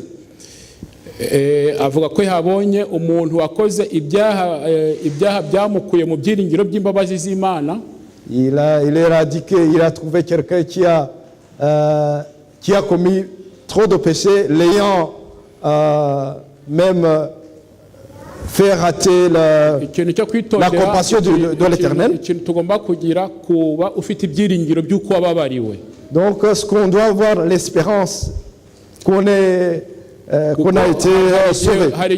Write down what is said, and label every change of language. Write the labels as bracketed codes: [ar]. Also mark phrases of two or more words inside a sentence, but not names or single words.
[rw] Avuga ko yabonye umuntu wakoze ibyaha byamukuye mu byiringiro by'imbabazi z'Imana. [fr] Il a dit qu'il a trouvé quelqu'un qui a commis trop de péchés, l'ayant même fait rater la compassion de l'Éternel. Donc, ce qu'on doit avoir l'espérance qu'on a été sauvé.